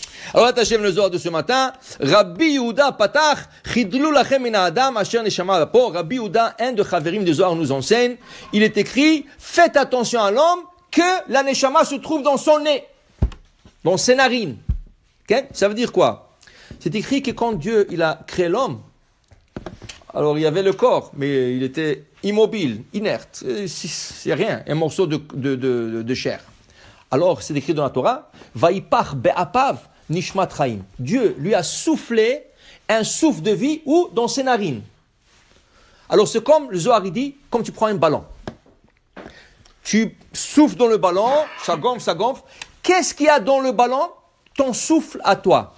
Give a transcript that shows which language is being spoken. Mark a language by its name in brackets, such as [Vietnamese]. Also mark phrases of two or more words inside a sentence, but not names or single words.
[French] Alors, Hachem le Zohar de ce matin, [Hebrew] רבי יהודה פתח, חדלו לכם מן האדם אשר נשמה באפו. [French] Rabbi Yehuda, un de Chaverim de Zohar, nous enseigne, il est écrit, faites attention à l'homme que la Neshama se trouve dans son nez, dans ses narines. Okay? Ça veut dire quoi? C'est écrit que quand Dieu il a créé l'homme, alors il y avait le corps, mais il était immobile, inerte, c'est rien, un morceau de chair. Alors c'est écrit dans la Torah, [Hebrew] ויפח באפיו נשמת חיים. [French] Dieu lui a soufflé un souffle de vie où? Dans ses narines. Alors c'est comme le Zohar dit, comme tu prends un ballon. Tu souffles dans le ballon, ça gonfle, ça gonfle. Qu'est-ce qu'il y a dans le ballon? Ton souffle à toi.